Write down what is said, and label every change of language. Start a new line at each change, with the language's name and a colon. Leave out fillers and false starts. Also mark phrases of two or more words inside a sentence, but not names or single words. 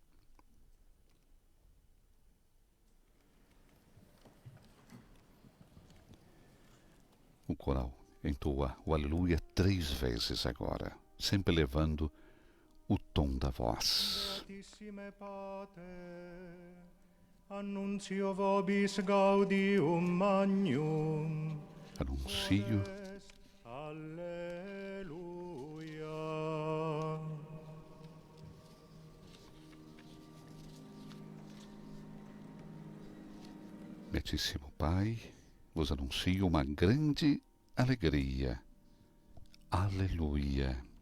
Portuguese: O coral entoa o aleluia 3 vezes agora, sempre levando o tom da voz.
Latin: Annuncio vobis gaudium magnum. Anuncio Alleluia.
Portuguese: Beatíssimo Pai, vos anuncio uma grande alegria. Aleluia.